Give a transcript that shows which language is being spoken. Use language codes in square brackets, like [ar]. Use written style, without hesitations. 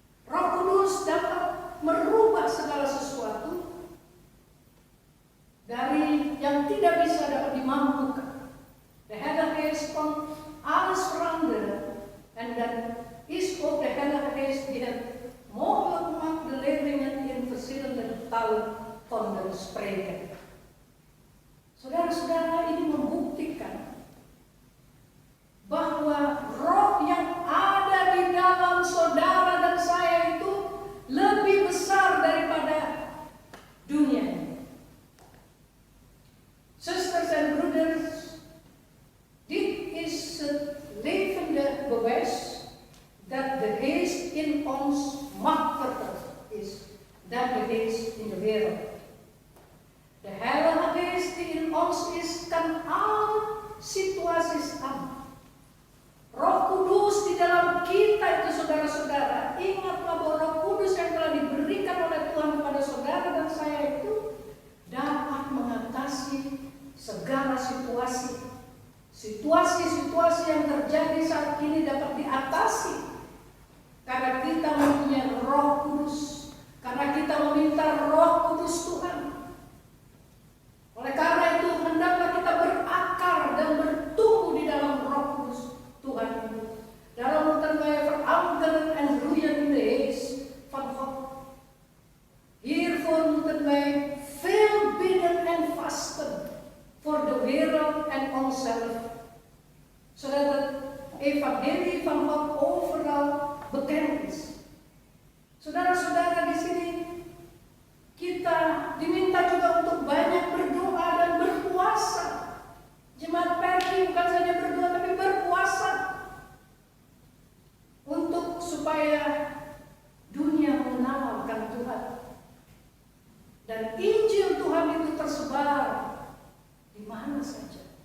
[id] Roh Kudus dapat merubah segala sesuatu dari yang tidak bisa dapat dimampukan. [nl] De Heilige Geest kan alles veranderen en dan is ook de Heilige Geest die het mogelijk maakt de leerlingen in verschillende talen konden spreken. [id] Saudara-saudara, ini membuktikan bahwa roh yang ada di dalam saudara dan saya itu lebih besar daripada dunia ini. [nl] Zusters en broeders, dit is het levende bewijs dat de geest in ons machtiger is dan de geest in de wereld. De Heilige Geest die in ons is, kan alle situaties aan. [id] Roh Kudus di dalam kita itu, saudara-saudara, ingatlah bahwa Roh Kudus yang telah diberikan oleh Tuhan kepada saudara dan saya itu dapat mengatasi segala situasi. Situasi-situasi yang terjadi saat ini dapat diatasi karena kita mempunyai Roh Kudus, karena kita meminta Roh Kudus Tuhan. Oleh karena itu, hendaklah kita berakar dan bertumbuh di dalam Roh Kudus Tuhan itu. [nl] Daarom moeten wij verankeren en groeien in de geest van God. Hiervoor moeten wij veel bidden en vasten voor de wereld en onszelf, zodat het evangelie van God overal bekend is. [id] Saudara-saudara, di sini kita diminta juga untuk banyak berdoa dan berpuasa. Jemaat Pergi bukan saja berdoa tapi berpuasa untuk supaya dunia mengenal akan Tuhan dan Injil Tuhan itu tersebar di mana saja.